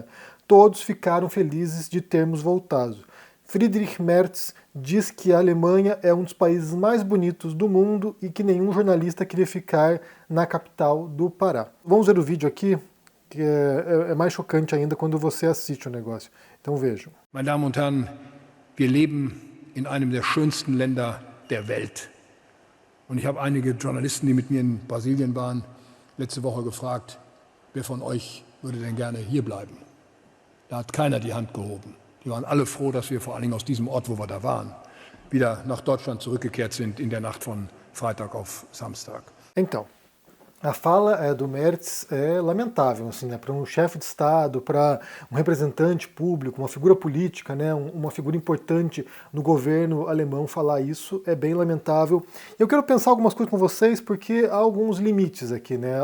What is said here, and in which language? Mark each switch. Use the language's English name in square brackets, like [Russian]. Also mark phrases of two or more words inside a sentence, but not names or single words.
[Portuguese] Todos ficaram felizes de termos voltado. Friedrich Merz diz que a Alemanha é um dos países mais bonitos do mundo e que nenhum jornalista queria ficar na capital do Pará. Vamos ver o vídeo aqui, que é mais chocante ainda quando você assiste o negócio. Então vejam. [German] Meine Damen und Herren, wir leben in einem der schönsten Länder der Welt. Und ich habe einige Journalisten, die mit mir in Brasilien waren, letzte Woche gefragt, wer von euch würde denn gerne hier bleiben? Da hat keiner die Hand gehoben. Die waren alle froh, dass wir vor allen Dingen aus diesem Ort, wo wir da waren, wieder nach Deutschland zurückgekehrt sind in der Nacht von Freitag auf Samstag. [Portuguese] Então, a fala do Merz é lamentável, assim, né? Para um chefe de Estado, para um representante público, uma figura política, né? Uma figura importante no governo alemão falar isso é bem lamentável. Eu quero pensar algumas coisas com vocês porque há alguns limites aqui, né?